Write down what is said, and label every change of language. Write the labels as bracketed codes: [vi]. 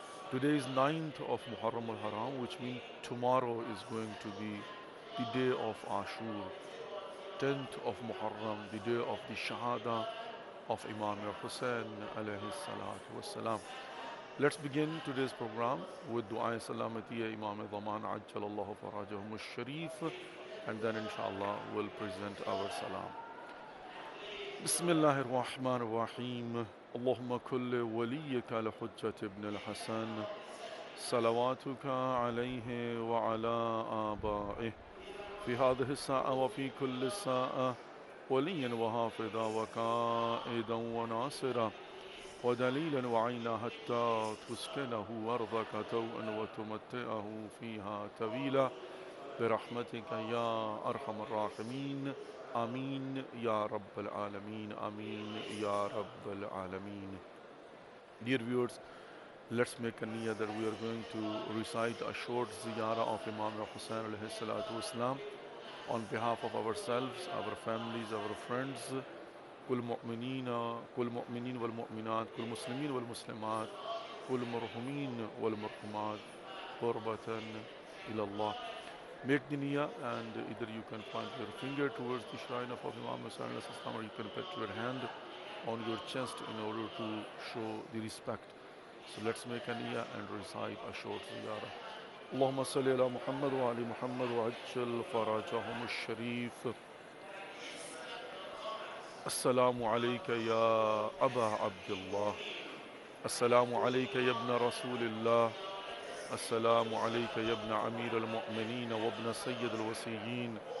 [en] Today is 9th of Muharram al-Haram, which means tomorrow is going to be the day of Ashur, 10th of Muharram, the day of the Shahada of Imam Hussain alayhi salatu wassalam. Let's begin today's program with Dua Salamatiya Imam Zaman Ajjalallahu Farajahum al-Sharif, and then inshallah we'll present our salam. [ar] Bismillahir Rahmanir Rahim. Allahumma kulli waliyika al-Hujjat ibn al-Hasan صلواتك عليه وعلى آبائه في هذه الساعة وفي كل الساعة وليا وحافظا وقائدا وناصرا ودليلا وعينا حتى تسكنه أرضك توءا وتمتعه فيها طويلا برحمتك يا أرحم الراحمين آمين يا رب العالمين آمين يا رب العالمين. [en] Dear viewers, let's make a niyyah that we are going to recite a short ziyarah of Imam Hussain alayhi salatu wasalam on behalf of ourselves, our families, our friends, [ar] كل مؤمنين والمؤمنات كل مسلمين والمسلمات كل مرحومين والمرحومات قربة إلى الله. [en] Make the niyyah and either you can point your finger towards the shrine of Imam Hussain alayhi salam or you can put your hand on your chest in order to show the respect. So let's make a niyyah and recite a short ziyarah. [ar] اللهم صل على محمد وعلى محمد وعجل فرجهم الشريف. السلام عليك يا أبا عبد الله. السلام عليك يا ابن رسول الله. السلام عليك يا ابن أمير المؤمنين وابن سيد الوصيين.